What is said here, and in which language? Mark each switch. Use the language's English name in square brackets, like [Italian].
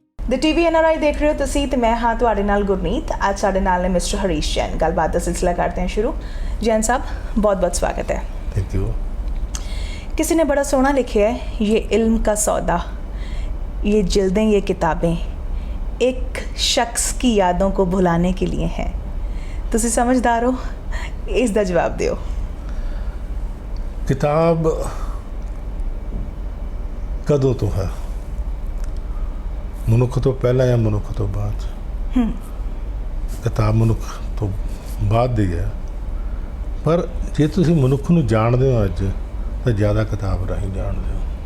[Punjabi] ਦ TV NRI ਦੇਖ ਰਹੇ ਹੋ ਤੁਸੀਂ ਤੇ ਮੈਂ ਹਾਂ ਤੁਹਾਡੇ ਨਾਲ ਗੁਰਮੀਤ। ਅੱਜ ਸਾਡੇ ਨਾਲ ਨੇ ਮਿਸਟਰ ਹਰੀਸ਼ ਜੈਨ। ਗੱਲਬਾਤ ਦਾ ਸਿਲਸਿਲਾ [Hindi] करते हैं शुरू। जैन साहब, बहुत बहुत स्वागत है। Thank you. किसी ने बड़ा सोहना लिखा है, ये इल्म का सौदा, ये जिल्दें, ये किताबें एक शख्स की यादों को भुलाने के लिए हैं। [Punjabi] तुसी समझदार हो, इस दा जवाब दियो। किताब कदों तो है, ਮਨੁੱਖ ਤੋਂ ਪਹਿਲਾਂ ਜਾਂ ਮਨੁੱਖ ਤੋਂ ਬਾਅਦ? ਕਿਤਾਬ ਮਨੁੱਖ ਤੋਂ ਬਾਅਦ ਦੀ ਹੈ, ਪਰ ਜੇ ਤੁਸੀਂ ਮਨੁੱਖ ਨੂੰ ਜਾਣਦੇ ਹੋ ਅੱਜ ਤਾਂ ਜ਼ਿਆਦਾ ਕਿਤਾਬ ਰਾਹੀਂ ਜਾਣਦੇ ਹੋ।